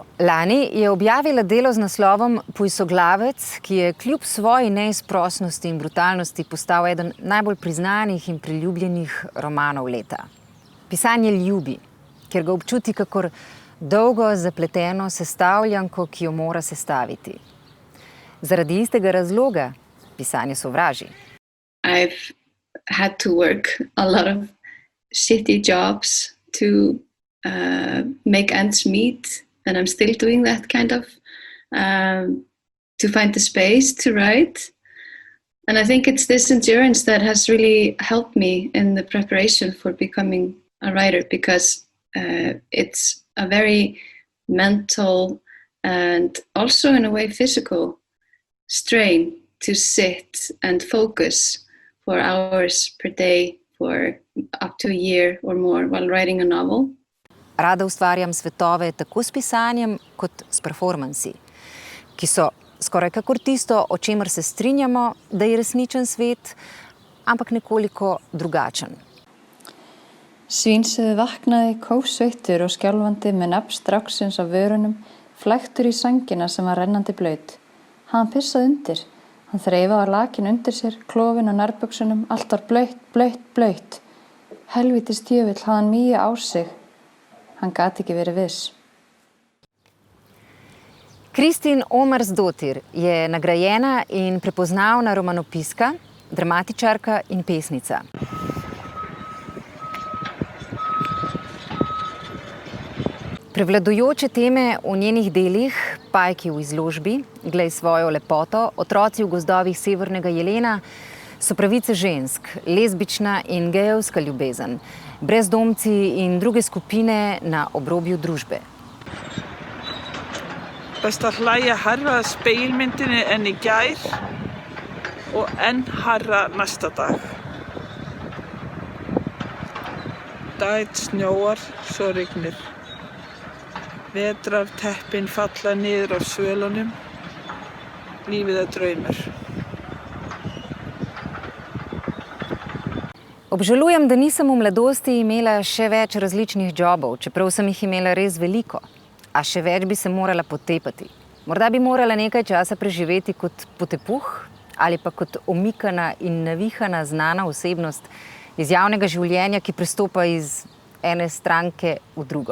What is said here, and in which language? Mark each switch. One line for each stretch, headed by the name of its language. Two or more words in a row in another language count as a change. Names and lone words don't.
Slovenian: Lani je objavila delo z naslovom Pujsoglavec, ki je kljub svoji neizprosnosti in brutalnosti postal eden najbolj priznanih in priljubljenih romanov leta. Pisanje ljubi, ker ga občuti kakor dolgo zapleteno sestavljanko, ki jo mora sestaviti. Zaradi istega razloga pisanje sovraži.
English: I've had to work a lot of shitty jobs to make ends meet, and I'm still doing that kind of to find the space to write. And I think it's this endurance that has really helped me in the preparation for becoming a writer, because it's a very mental and also in a way physical strain to sit and focus for hours per day for up to a year or more while writing a novel.
Slovenian: Rada ustvarjam svetove tako s pisanjem kot s performansi, ki so skoraj kakor tisto, o čemer se strinjamo, da je resničen svet, ampak nekoliko drugačen.
Icelandic: Svínsið vaknaði kófsveittur og skjálfandi með nafn stráksins á vörunum, flæktur í sængina sem var rennandi blaut. Hann pissaði undir. Hann þreifaði á lakinu undir sér, klofinn á nærbuxunum, allt var blautt. Helvítis djöfull hafði hann mýju á sig. Hann gat ekki verið viss.
Slovenian: Kristín Ómarsdóttir je nagrajena in prepoznavna romanopiska, dramatičarka in pesnica. Prevladujoče teme v njenih delih, Pajki v izložbi, Glej svojo lepoto, Otroci v gozdovih Severnega jelena, so pravice žensk, lezbična in gejevska ljubezen, brezdomci in druge skupine na obrobju družbe.
Icelandic: Best að hlæja hærra að spegilmyndinni en í gær og enn hærra næsta dag. Daginn snjóar, svo rignir. Vetrarteppin falla niður af svölunum. Lífið er draumur.
Slovenian: Obžalujem, da nisem v mladosti imela še več različnih jobov, čeprav sem jih imela res veliko. A še več bi se morala potepati. Morda bi morala nekaj časa preživeti kot potepuh ali pa kot omikana in navihana znana osebnost iz javnega življenja, ki prestopa iz ene stranke v drugo.